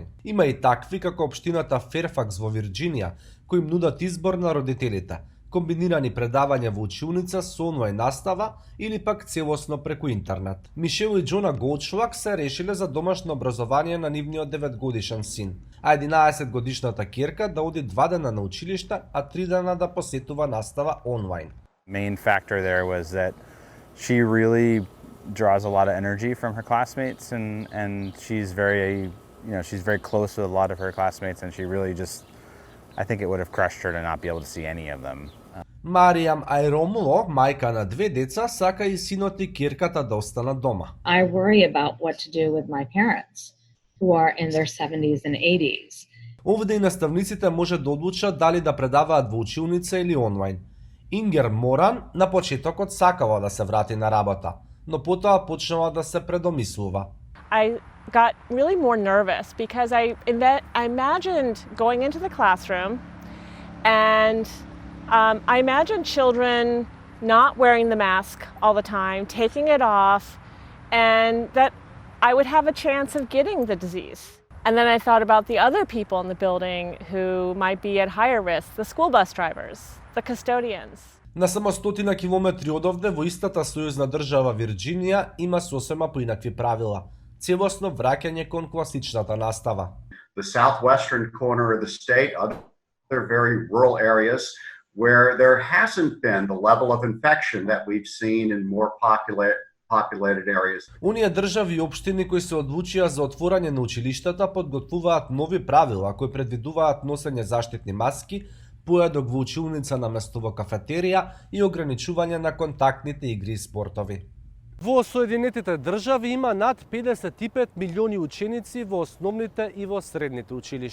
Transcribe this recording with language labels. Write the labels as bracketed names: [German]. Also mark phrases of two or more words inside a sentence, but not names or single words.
[Macedonian] Има и такви како општината Ферфакс во Вирџинија, кои им нудат избор на родителите: комбинирани предавања во училница со онлайн настава или пак целосно преку интернет. Мишел и Џона Голдшлаг се решиле за домашно образование на нивниот 9-годишен син, а 11-годишната ќерка да оди 2 дена на училиште, а 3 дена да посетува настава онлайн. [English] Main factor there was that she really draws a lot of energy from her classmates, and she's very close with a lot of her classmates, and she really just, I think it would have crushed her to not be able to see any of them. [Macedonian] Маријам Ајромуло, мајка на 2 деца, сака и синот и ќерката да останат дома. [English] I worry about what to do with my parents who are in their 70s and 80s. [Macedonian] Овде и наставниците може да одлучат дали да предаваат во училница или онлайн. Ингер Моран на почетокот сакала да се врати на работа, но потоа почнала да се предомислува. [English] I got really more nervous because I imagined going into the classroom and I imagined children not wearing the mask all the time, taking it off, and that I would have a chance of getting the disease. And then I thought about the other people in the building who might be at higher risk, the school bus drivers, the custodians. [Macedonian] На само 100 километри одовде во истата сојузна држава Вирџинија има сосема поинакви правила. Целосно враќање кон класичната настава. [English] The southwestern corner of the state, other very rural areas where there hasn't been the level of infection that we've seen in more populated areas. [Macedonian] Оние држави и општини кои се одлучија за отворање на училиштата подготвуваат нови правила кои предвидуваат носење заштитни маски, поедок во училница наместо во кафетерија и ограничување на контактните игри и спортови. Во Соединетите држави има над 55 милиони ученици во основните и во средните училишта.